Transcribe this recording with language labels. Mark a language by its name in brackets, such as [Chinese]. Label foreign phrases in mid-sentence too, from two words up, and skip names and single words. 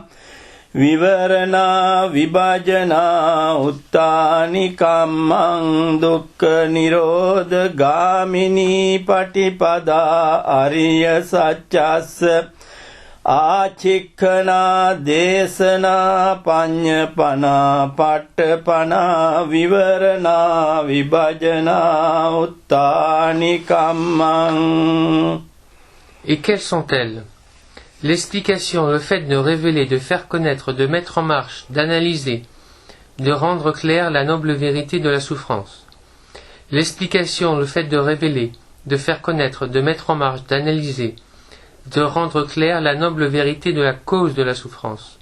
[Pali] vivarana vibhajana uttani kammang dukkha nirodha gamini patipada ariya saccassa acikkana desana panyapana patthapana vivarana vibhajana uttani kammang. [French] Et quelles sont-elles? L'explication, le fait de révéler, de faire connaître, de mettre en marche, d'analyser, de rendre claire la noble vérité de la souffrance. L'explication, le fait de révéler, de faire connaître, de mettre en marche, d'analyser, de rendre claire la noble vérité de la cause de la souffrance.